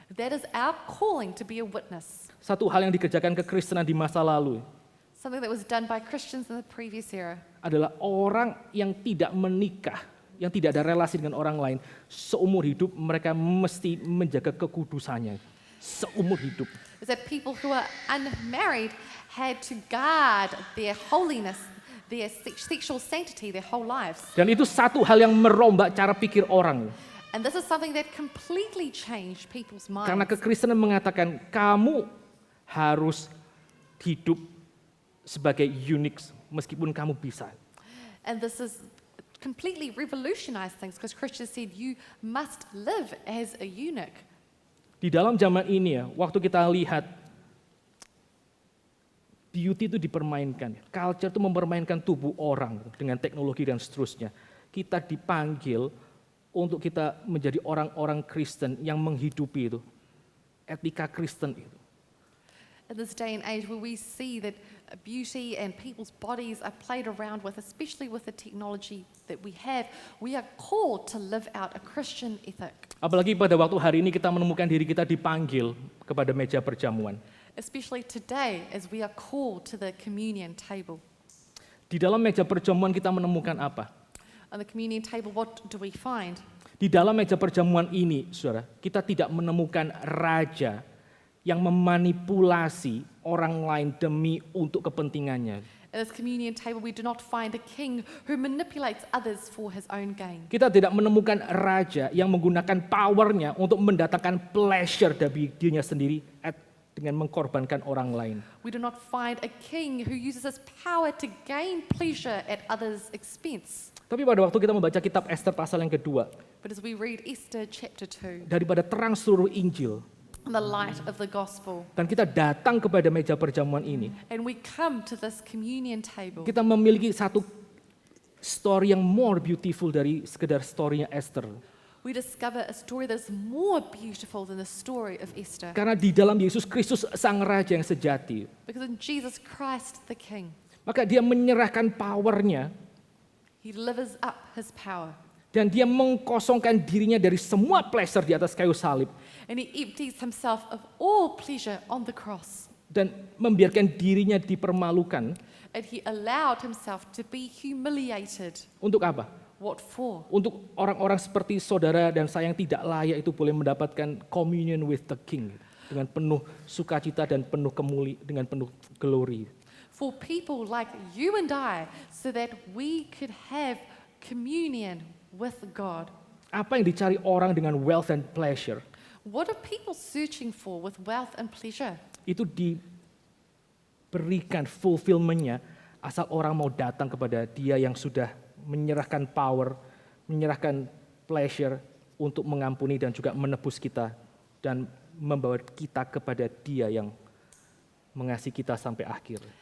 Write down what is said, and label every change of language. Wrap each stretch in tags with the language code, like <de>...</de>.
<en>That is our calling to be a witness.</en> <id>Satu hal yang dikerjakan kekristenan di masa lalu</id> <en>Something that was done by Christians in the previous era.</en> <id>adalah orang yang tidak menikah, yang tidak ada relasi dengan orang lain, seumur hidup mereka mesti menjaga kekudusannya. Seumur hidup.</id> <en>Is that people who are unmarried had to guard their holiness, their sexual sanctity their whole lives.</en> <id>Dan itu satu hal yang merombak cara pikir orang.</id> <en>And this is something that completely changed people's minds.</en> <id>Karena kekristenan mengatakan kamu harus hidup sebagai unik meskipun kamu bisa.</id> <en>And this is completely revolutionized things because Christians said you must live as a eunuch.</en> <id>Di dalam zaman ini ya, waktu kita lihat beauty itu dipermainkan, culture itu mempermainkan tubuh orang dengan teknologi dan seterusnya. Kita dipanggil untuk kita menjadi orang-orang Kristen yang menghidupi itu, etika Kristen itu.</id> <en>In this day and age where we see that beauty and people's bodies are played around with, especially with the technology that we have, we are called to live out a Christian ethic.</en> <id>Apalagi pada waktu hari ini kita menemukan diri kita dipanggil kepada meja perjamuan.</id> <en>Especially today as we are called to the communion table.</en> <id>Di dalam meja perjamuan kita menemukan apa?</id> <en>On the communion table, what do we find?</en> <id>Di dalam meja perjamuan ini, saudara, kita tidak menemukan raja yang memanipulasi orang lain demi untuk kepentingannya.</id> <en>At this communion table, we do not find a king who manipulates others for his own gain.</en> <id>Kita tidak menemukan raja yang menggunakan powernya untuk mendatangkan pleasure dari dirinya sendiri dengan mengkorbankan orang lain.</id> <en>We do not find a king who uses his power to gain pleasure at others' expense.</en> <id>Tapi pada waktu kita membaca kitab Esther pasal yang kedua,</id> <en>But as we read Esther chapter 2,</en> <id>daripada terang seluruh Injil,</id> <en>the light of the gospel,</en> <id>dan kita datang kepada meja perjamuan ini,</id> <en>and we come to this communion table,</en> <id>kita memiliki satu story yang</id> <en>more beautiful</en> <id>dari sekedar story-nya Esther.</id> <en>we discover a story that is more beautiful than the story of Esther.</en> <id>Karena di dalam Yesus Kristus sang raja yang sejati,</id> <en>Because in Jesus Christ the King,</en> <id>maka dia menyerahkan powernya</id> <en>he delivers up his power.</en> <id>dan dia mengkosongkan dirinya dari semua pleasure di atas kayu salib</id> <en>And he empties himself of all pleasure on the cross.</en> <id>dan membiarkan dirinya dipermalukan.</id> <en>And he allowed himself to be humiliated.</en> <id>Untuk apa?</id> <en>What for?</en> <id>Untuk orang-orang seperti saudara dan saya yang tidak layak itu boleh mendapatkan</id> <en>communion with the King</en> <id>dengan penuh sukacita dan dengan penuh glory.</id> <en>For people like you and I, so that we could have communion with God.</en> <id>Apa yang dicari orang dengan</id> <en>wealth and pleasure? What are people searching for with wealth and pleasure?</en> <id>Itu diberikan fulfillment-nya asal orang mau datang kepada dia yang sudah menyerahkan power, menyerahkan pleasure untuk mengampuni dan juga menebus kita dan membawa kita kepada dia yang mengasihi kita sampai akhir.</id>